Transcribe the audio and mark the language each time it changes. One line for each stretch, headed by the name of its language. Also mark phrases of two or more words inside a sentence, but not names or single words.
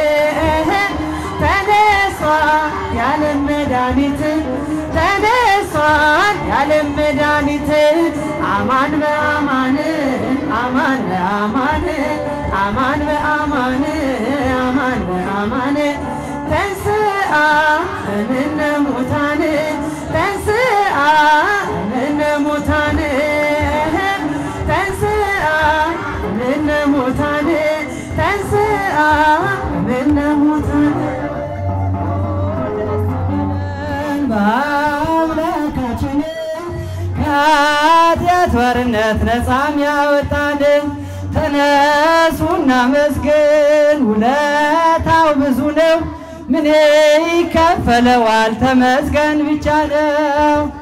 Amharic: ተነስቷል የዓለም መድኃኒት ተነስቷል የዓለም መድኃኒት
Geez: አማን በአማን አማን በአማን አማን በአማን አማን በአማን ተንሥአ እምነ ሙታን ተንሥአ እምነ ሙታን ተንሥአ እምነ ሙታን ተንሥአ እምነ ሙታን
Amharic: በአምላካችን ከኃጢአት ባርነት ነፃም ያወጣን ተነሱና መስገን ውለታ ብዙ ነው ምን ይከፈለዋል ተመስገን ብቻ ነው።